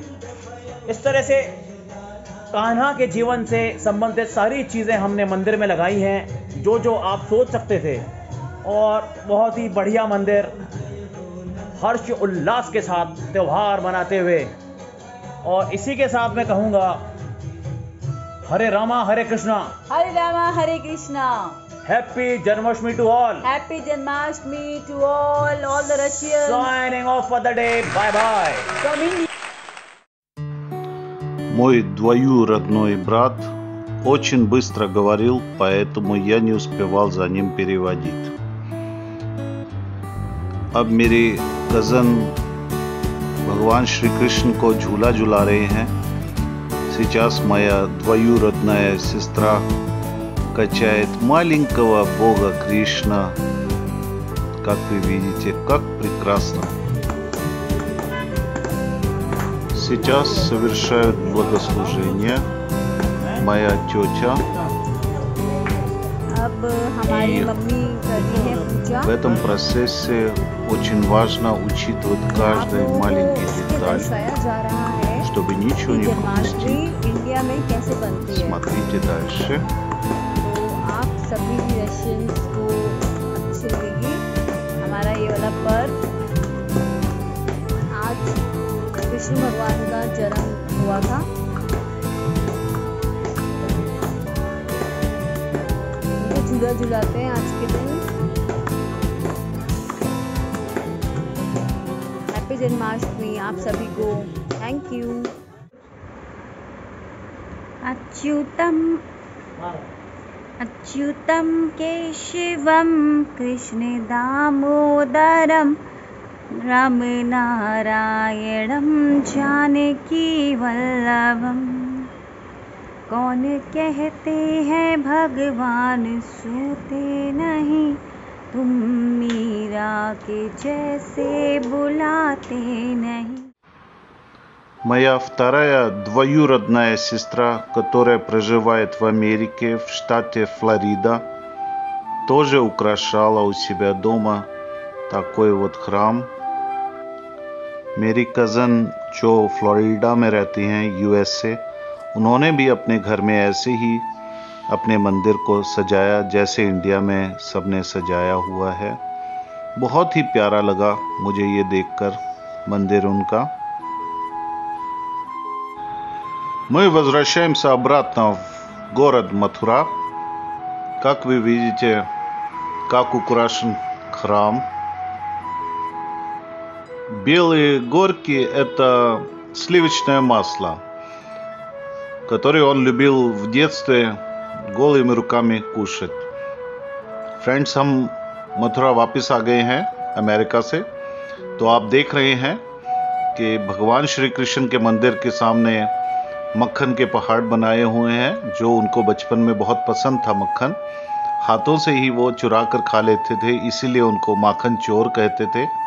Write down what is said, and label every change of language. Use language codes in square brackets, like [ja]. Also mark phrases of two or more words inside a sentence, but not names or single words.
[hi] इस तरह से कान्हा के जीवन से संबंधित सारी चीज़ें हमने मंदिर में लगाई हैं, जो आप सोच सकते थे. और बहुत ही बढ़िया मंदिर हर्ष उल्लास के साथ त्यौहार मनाते हुए. और इसी के साथ मैं कहूँगा Hare Rama, Hare Krishna. Hare Rama, Hare Krishna. [en] Happy Janmashtami to all. Happy Janmashtami to all the Russians. Signing off for the day. Bye bye. From India. [ru] Мой двоюродной брат очень быстро говорил, поэтому я не успевал за ним переводить. [hi] अब मेरे कज़न भगवान श्री कृष्ण को झूला झुला रहे हैं. [ru] Сейчас моя двоюродная сестра качает маленького бога Кришна. Как вы видите, как прекрасно. Сейчас совершают богослужение моя тетя. [hi] अब हमारी मम्मी कर रही है पूजा. [ru] В этом процессе очень важно учитывать каждый маленький деталь, чтобы ничего не пропустить. [hi] इंडिया में कैसे बनती है. [ru] Смотрите дальше. [hi] तो आप सभी रशियंस को अच्छे लगी हमारा ये वाला पर्व. आज कृष्ण भगवान का जन्म हुआ था. उनको झूला झुलाते हैं आज के दिन. हैप्पी जन्माष्टमी आप सभी को. [en] thank you. [sa] अच्युतं केशवं कृष्ण दामोदरं रामनारायणं जानकी वल्लभं. [hi] कौन कहते हैं भगवान सोते नहीं, तुम मीरा के जैसे बुलाते नहीं. [ru] Моя вторая двоюродная сестра, которая проживает в Америке, в штате Флорида, тоже украшала у себя дома такой вот храм. [hi] मेरी कज़न जो फ्लोरिडा में रहती हैं यूएसए, उन्होंने भी अपने घर में ऐसे ही अपने मंदिर को सजाया जैसे इंडिया में सबने सजाया हुआ है. बहुत ही प्यारा लगा मुझे ये देखकर मंदिर उनका. [ru] Мы возвращаемся обратно в город Матура. Как вы видите, как украшен храм. Белые горки – это сливочное масло, которое он любил в детстве голыми руками кушать. [hi] फ्रेंड्स, हम मथुरा वापस आ गए हैं अमेरिका से. तो आप देख रहे हैं कि भगवान श्री कृष्ण के मंदिर के सामने मक्खन के पहाड़ बनाए हुए हैं, जो उनको बचपन में बहुत पसंद था. मक्खन हाथों से ही वो चुरा कर खा लेते थे, इसीलिए उनको माखन चोर कहते थे.